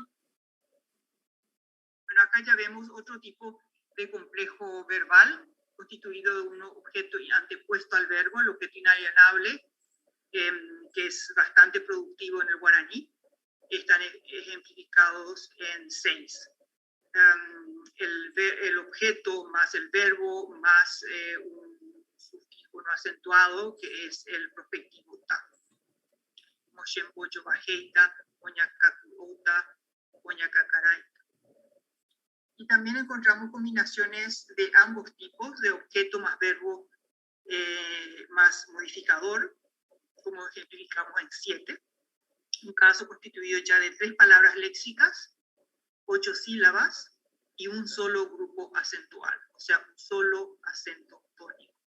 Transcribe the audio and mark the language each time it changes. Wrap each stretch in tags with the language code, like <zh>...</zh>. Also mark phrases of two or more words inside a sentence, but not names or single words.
<es>Bueno, acá ya vemos otro tipo de complejo verbal constituido de un objeto antepuesto al verbo, el objeto inalienable, que es bastante productivo en el guaraní. Están ejemplificados en 6. El objeto más el verbo más un sufijo no acentuado, que es el prospectivo ta.</es> <gn>Moshemboyo bajeita, oñacacuota, oñacacaraita.</gn> <es>Y también encontramos combinaciones de ambos tipos, de objeto más verbo más modificador, como ejemplificamos en 7. Un caso constituido ya de 3 palabras léxicas, 8 sílabas y un solo grupo acentual, o sea, un solo acento tónico.</es>